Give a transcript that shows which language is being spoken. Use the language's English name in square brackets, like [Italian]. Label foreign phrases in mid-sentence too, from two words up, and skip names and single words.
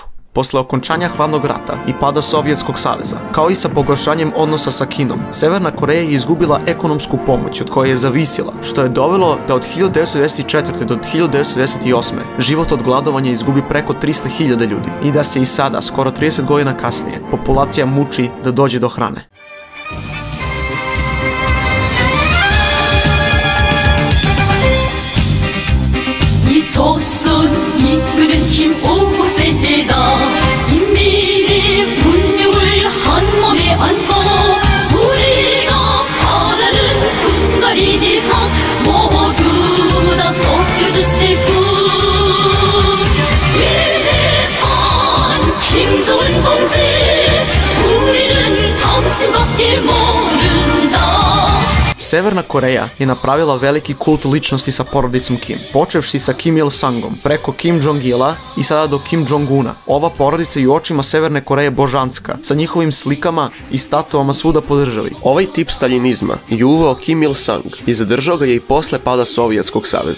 [Serbian] Posle okončanja hladnog rata i pada Sovjetskog saveza, kao i sa pogoršanjem odnosa sa Kinom, Severna Koreja je izgubila ekonomsku pomoć od koje je zavisila, što je dovelo da od 1994. do 1998. život od gladovanja izgubi preko 300.000 ljudi i da se i sada, skoro 30 godina kasnije, populacija muči da dođe do hrane. [Korean] 조선 이끄는 힘 5세대다 인민의 운명을 한 몸에 안고 우리가 바라는 분갈인 이상 모두 다 벗겨주실 분 위대한 김정은 동지 우리는 당신만 [Serbian] Severna Koreja je napravila veliki kult ličnosti sa porodicom Kim, počevši sa Kim Il-sungom, preko Kim Jong-ila i sada do Kim Jong-una. Ova porodica je u očima Severne Koreje božanska, sa njihovim slikama i statuama svuda po državi. Ovaj tip staljinizma je uveo Kim Il-sung i zadržao ga je i posle pada Sovjetskog saveza.